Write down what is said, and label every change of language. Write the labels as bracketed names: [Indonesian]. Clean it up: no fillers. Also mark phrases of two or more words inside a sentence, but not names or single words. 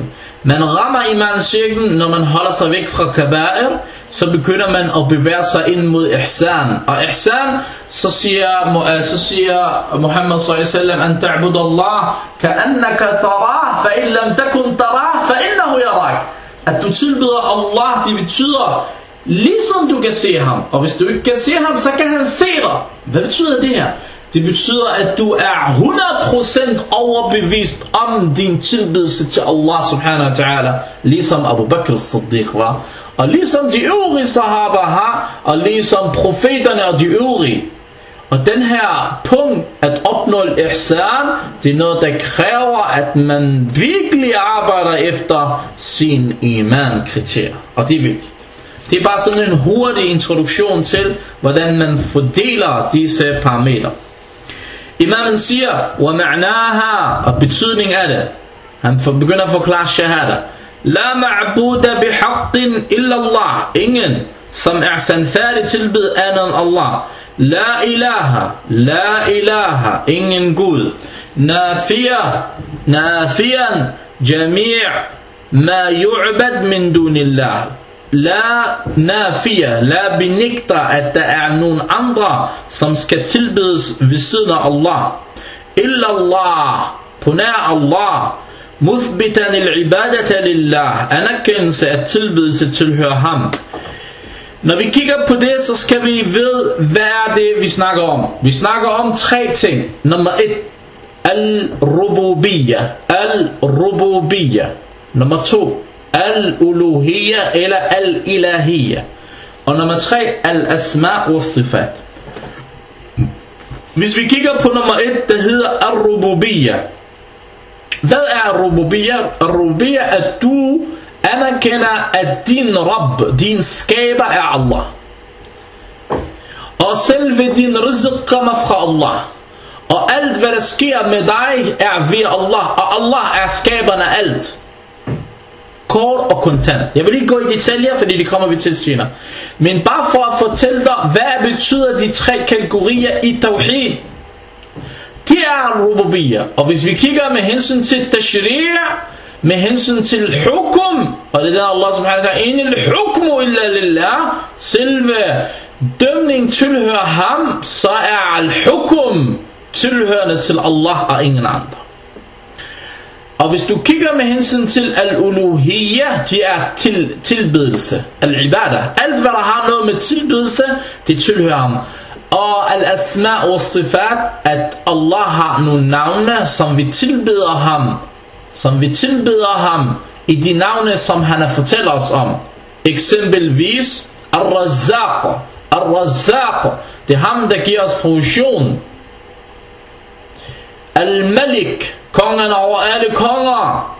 [Danish] Man rammer imancirklen, når man holder sig væk fra kaba'ir, så begynder man at bevæge sig ind mod ihsan. [Arabic] Og ihsan, [Danish] så siger [Arabic] Muhammad صلى الله عليه وسلم, أن تعبد الله كأنك تراه فإن لم تكن تراه فإنه يراك. [Danish] At du tilbeder Allah, det betyder, ligesom du kan se ham. Og hvis du ikke kan se ham, så kan han se dig. Hvad betyder det her? Det betyder, at du er 100% overbevist om din tilbedelse til Allah [Arabic] سبحانه وتعالى, [Danish] ligesom Abu Bakr as-Siddiq var, og ligesom de øvrige sahaba har, og ligesom profeterne og de øvrige. Og den her punkt, at opnå ihsan, det er noget, der kræver, at man virkelig arbejder efter sin iman-kriterier. Og det er vigtigt. Det er bare sådan en hurtig introduktion til, hvordan man fordeler disse parametre. Imamen siger, [Arabic] ومعناها, [Danish] og betydning af det. Han begynder at forklare shahada. [Arabic] لا معبود بحق إلا الله. [Danish] Ingen, som er sandfærdig tilbed andet end Allah. [Arabic] لا إله, [Danish] ingen Gud. [Arabic] نافيا جميع ما يعبد من دون الله. لا نافية, [Danish] la benægter, at der er nogen andre, som skal tilbedes ved siden af Allah. [Arabic] إلا الله, [Danish] på nær Allah. [Arabic] مثبتا العبادة لله, [Danish] anerkendelse at tilbedelse tilhører ham. Når vi kigger på det, så skal vi vide, hvad er det, vi snakker om. Vi snakker om 3 ting. Nummer 1, al-rububiyya. Nummer 2, al-uluhiyya eller al-ilahiyya. Og nummer 3, [Arabic] الأسماء والصفات. [Danish] Hvis vi kigger på nummer 1, der hedder al-rububiyya. Hvad er rububiyya? Rububiyya er, at du anerkender, at din Rabb, din skaber er Allah. Og selve din rizq kommer fra Allah. Og alt hvad der sker med dig er ved Allah. Og Allah er skaberen af alt. Kort og kontant. Jeg vil ikke gå i detaljer, fordi det kommer vi til senere. Men bare for at fortælle dig, hvad betyder de 3 kategorier i tawhid. Det er rububiyya. Og hvis vi kigger med hensyn til tashri', med hensyn til hukum, og det der Allah [Arabic] سبحانه وتعالى, إن الحكم إلا لله, [Danish] selve dømning tilhører ham, så er al-hukum tilhørende til Allah og ingen andre. Og hvis du kigger med hensyn til al-uluhiyya, det er tilbedelse, al-ibadah. Alt hvad der har noget med tilbedelse, det tilhører ham. Og [Arabic] الأسماء والصفات, [Danish] at Allah har nogle navne, som vi tilbeder ham, i de navne, som han har fortalt os om. Eksempelvis Ar-Razzaq. Ar-Razzaq, det er ham, der giver os provision. Al-Malik, kongen over alle konger.